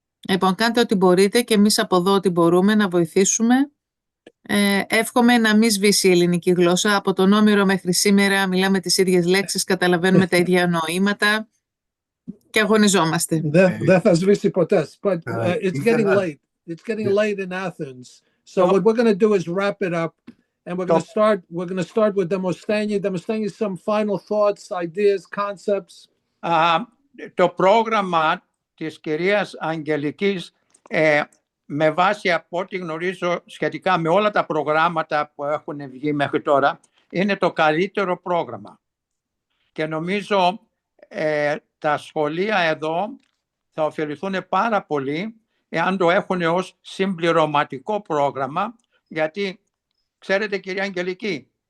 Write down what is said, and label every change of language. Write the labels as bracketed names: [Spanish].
[Greek] Λοιπόν, κάντε ό,τι μπορείτε και εμείς από εδώ ό,τι μπορούμε να βοηθήσουμε. Εύχομαι να μην σβήσει η ελληνική γλώσσα. Από τον Όμηρο μέχρι σήμερα μιλάμε τις ίδιες λέξεις, καταλαβαίνουμε τα ίδια νοήματα και αγωνιζόμαστε. Δεν θα σβήσει ποτέ. [English] But it's getting late. It's getting late in Athens. So what we're going to do is wrap it up, and we're going to start with Demosthenes. Demosthenes, some final thoughts, ideas, concepts. [Greek] Το πρόγραμμα της κυρίας Αγγελικής, με βάση από ό,τι γνωρίζω σχετικά με όλα τα προγράμματα που έχουν βγει μέχρι τώρα, είναι το καλύτερο πρόγραμμα. Και νομίζω τα σχολεία εδώ θα ωφεληθούν πάρα πολύ εάν το έχουν ως συμπληρωματικό πρόγραμμα, γιατί ξέρετε κυρία Αγγελική,